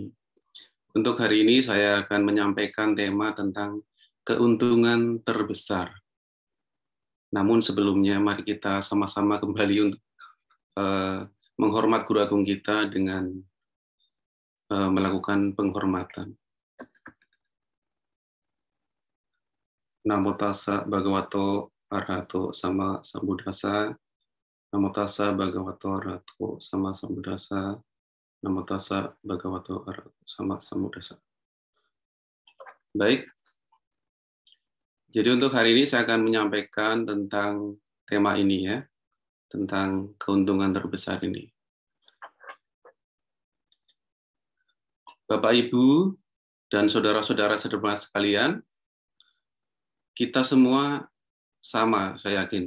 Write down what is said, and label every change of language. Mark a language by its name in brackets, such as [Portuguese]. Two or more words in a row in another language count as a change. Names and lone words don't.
[Indonesian] Untuk hari ini saya akan menyampaikan tema tentang keuntungan terbesar. Namun sebelumnya mari kita sama-sama kembali untuk menghormat Guru Agung kita dengan melakukan penghormatan. [Pali] Namo tassa bhagavato arahato sama sambuddhassa. Namo tassa bhagavato arahato sama sambuddhassa. Namo tassa bhagavato arahato sama sambuddhassa. [Indonesian] Baik. Jadi untuk hari ini saya akan menyampaikan tentang tema ini ya, tentang keuntungan terbesar ini. Bapak, Ibu, dan saudara-saudara sederhana sekalian, kita semua sama, saya yakin.